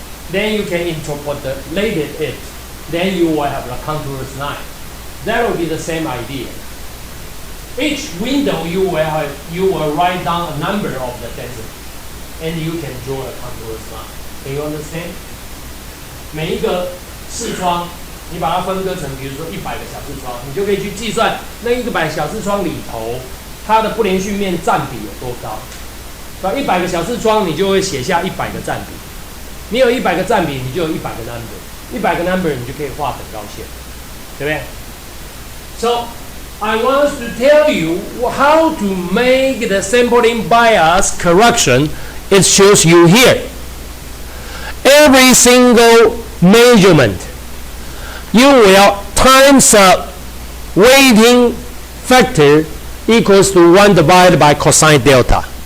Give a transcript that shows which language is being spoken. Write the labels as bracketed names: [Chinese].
[English] Then you can interpolate it. Then you will have the contours line. That will be the same idea. Each window you will write down a number of the density, and you can draw a contours line. Can you understand? [Chinese] 每一个视窗，你把它分割成，比如说100个小视窗，你就可以去计算那100小视窗里头，它的不连续面占比有多高。把100个小视窗，你就会写下100个占比。你有100个占比，你就有100个 number，100个 number 你就可以画等高线，对不对 ？ [English] So I want to tell you how to make the sampling bias correction. It shows you here. Every single measurement, you will times a weighting factor equals to 1 divided by cosine delta.